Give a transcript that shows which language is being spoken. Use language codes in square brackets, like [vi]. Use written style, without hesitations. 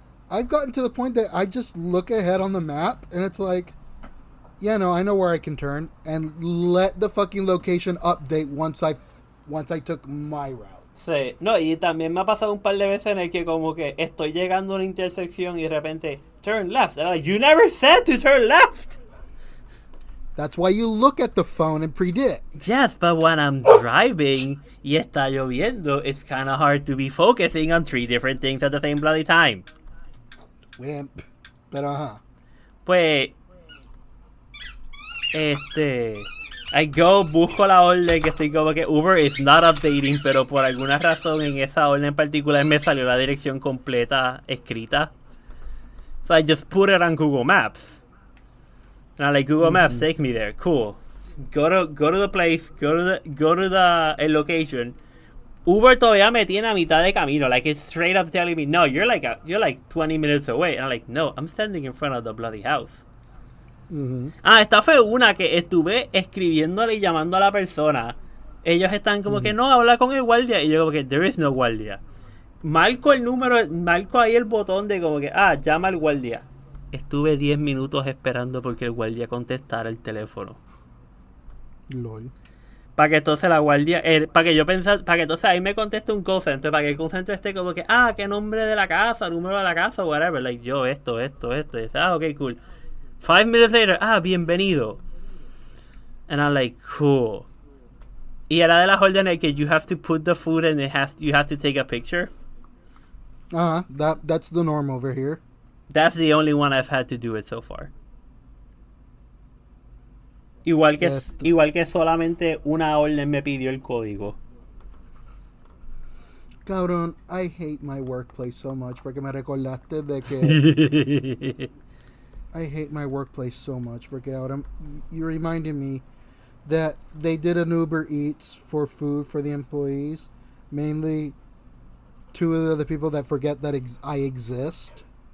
[en] I've gotten to the point that I just look ahead on the map and it's like, yeah, no, I know where I can turn, and let the fucking location update once I took my route. [es] Sí, no, y también me ha pasado un par de veces en el que como que estoy llegando a una intersección y de repente, [en] turn left. And I'm like, you never said to turn left. That's why you look at the phone and predict. Yes, but when I'm driving [es] y está lloviendo, [en] it's kind of hard to be focusing on 3 different things at the same bloody time. Wimp. Pero [es] Pues, I go, busco la orden que estoy como que [en] Uber is not updating, [es] pero por alguna razón en esa orden en particular me salió la dirección completa escrita. [en] So I just put it on Google Maps. And I'm like, Google Maps, take me there. Cool. Go to the place, go to the location. [es] Uber todavía me tiene a mitad de camino. [en] Like, it's straight up telling me, no, you're like 20 minutes away. And I'm like, no, I'm standing in front of the bloody house. [es] Esta fue una que estuve escribiéndole y llamando a la persona. Ellos están como que no, habla con el guardia. Y yo como que [en] there is no [es] guardia. Marco ahí el botón de como que llama al guardia. Estuve 10 minutos esperando porque el guardia contestara el teléfono. LOL. Para que entonces la guardia, para que entonces ahí me conteste un call center, para que el call center esté como que qué nombre de la casa, número de la casa, whatever, like yo esto. Y dice, [en] ok, cool. 5 minutes later, [es] bienvenido. [en] And I'm like, cool. [es] Y era de las órdenes que [en] you have to put the food and you have to take a picture. That's the norm over here. That's the only one I've had to do it so far. [es] Igual que solamente una orden me pidió el código. [en] Cabrón, I hate my workplace so much [es] porque me recordaste de que [en] I hate my workplace so much [es] porque ahora [en] you reminded me that they did an Uber Eats for food for the employees, mainly 2 of the people that forget that I exist.